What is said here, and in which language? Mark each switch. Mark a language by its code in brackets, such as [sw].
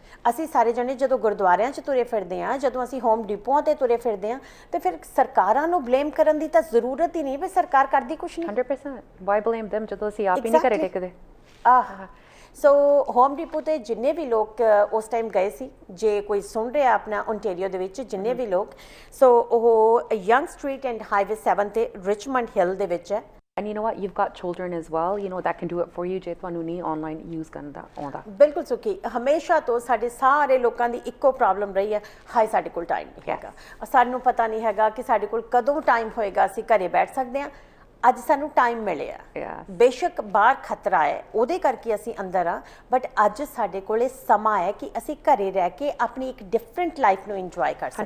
[pa] ਅਸੀਂ ਸਾਰੇ ਜਣੇ ਜਦੋਂ ਗੁਰਦੁਆਰਿਆਂ 'ਚ ਤੁਰੇ ਫਿਰਦੇ ਹਾਂ, ਜਦੋਂ ਅਸੀਂ ਹੋਮ ਡਿਪੋਆਂ ਤੇ ਤੁਰੇ ਫਿਰਦੇ ਹਾਂ, ਤੇ ਫਿਰ ਸਰਕਾਰਾਂ ਨੂੰ ਬਲੇਮ ਕਰਨ ਦੀ ਤਾਂ ਜ਼ਰੂਰਤ ਹੀ ਨਹੀਂ ਵੀ ਸਰਕਾਰ ਕਰਦੀ ਕੁਛ ਨਹੀਂ। [en] 100%. Why blame them [pa] ਜਦੋਂ ਅਸੀਂ ਆਪ ਹੀ ਨਹੀਂ ਘਰੇ [en] Exactly. [pa] ਟਿਕਦੇ। ਆਹ ਸੋ ਹੋਮ ਡਿਪੋ ਤੇ ਜਿੰਨੇ ਵੀ ਲੋਕ ਉਸ ਟਾਈਮ ਗਏ ਸੀ, ਜੇ ਕੋਈ ਸੁਣ ਰਿਹਾ ਆਪਣਾ ਓਨਟਾਰੀਓ ਦੇ ਵਿੱਚ ਜਿੰਨੇ ਵੀ ਲੋਕ, ਸੋ ਉਹ ਯੰਗ ਸਟਰੀਟ ਐਂਡ ਹਾਈਵੇ 7 ਤੇ ਰਿਚਮੰਡ ਹਿੱਲ ਦੇ ਵਿੱਚ ਹੈ। [en] And you know what, you've got children as well, you know, that can do it for you [pa] ਜੇ ਤੁਹਾਨੂੰ ਨਹੀਂ ਆਨਲਾਈਨ ਯੂਜ਼ ਕਰਨ ਦਾ ਆਉਂਦਾ। ਬਿਲਕੁਲ ਸੁਖੀ, ਹਮੇਸ਼ਾ ਤੋਂ ਸਾਡੇ ਸਾਰੇ ਲੋਕਾਂ ਦੀ ਇੱਕੋ ਪ੍ਰੋਬਲਮ ਰਹੀ ਹੈ, ਹਾਏ ਸਾਡੇ ਕੋਲ ਟਾਈਮ ਨਹੀਂ ਹੈਗਾ, ਸਾਨੂੰ ਪਤਾ ਨਹੀਂ ਹੈਗਾ ਕਿ ਸਾਡੇ ਕੋਲ ਕਦੋਂ ਟਾਈਮ ਹੋਏਗਾ ਅਸੀਂ ਘਰੇ ਬੈਠ ਸਕਦੇ ਹਾਂ। ਅੱਜ ਸਾਨੂੰ ਟਾਈਮ ਮਿਲਿਆ, [en] Yes. [pa] ਬੇਸ਼ੱਕ ਬਾਹਰ ਖਤਰਾ ਹੈ ਉਹਦੇ ਕਰਕੇ ਅਸੀਂ ਅੰਦਰ ਆ, ਬਟ ਅੱਜ ਸਾਡੇ ਕੋਲੇ ਸਮਾਂ ਹੈ ਕਿ ਅਸੀਂ ਘਰੇ ਰਹਿ ਕੇ ਆਪਣੀ ਇੱਕ ਡਿਫਰੈਂਟ ਲਾਈਫ ਨੂੰ ਇੰਜੋਏ ਕਰ ਸਕੀਏ।